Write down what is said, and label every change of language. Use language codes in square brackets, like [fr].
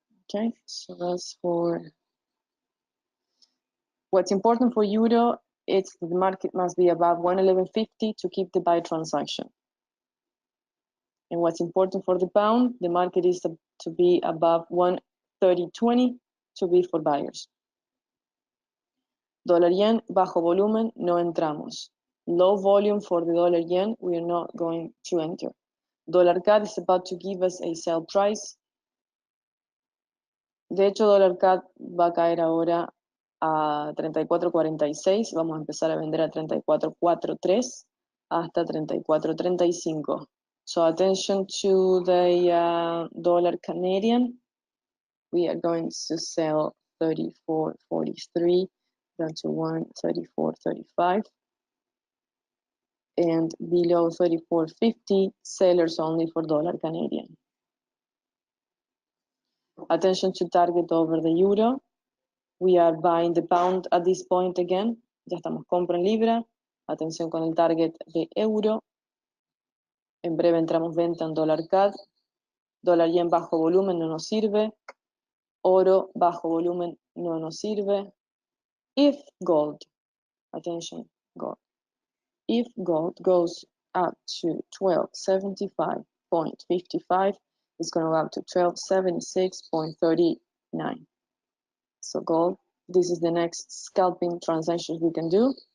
[en] Okay, so that's for what's important for euro. It's the market must be above 111.50 to keep the buy transaction. And what's important for the pound, the market is to be above 130.20 to be for buyers. [es] Dollar yen, bajo volumen, no entramos. [en] Low volume for the dollar yen, we are not going to enter. Dollar CAD is about to give us a sell price. [es] De hecho, dollar CAD va a caer ahora a 34.46. Vamos a empezar a vender a 34.43 hasta 34.35. [en] So attention to the dollar Canadian. We are going to sell 34.43 down to 134.35. And below 34.50, sellers only for dollar Canadian. Attention to target over the euro. We are buying the pound at this point again. [es] Ya estamos compra en libra. Atención con el target de euro. En breve entramos venta en dólar CAD. Dólar yen bajo volumen no nos sirve. Oro bajo volumen no nos sirve. [en] If gold, attention, gold. If gold goes up to 1275.55, it's going to go up to 1276.39. So gold, this is the next scalping transactions we can do.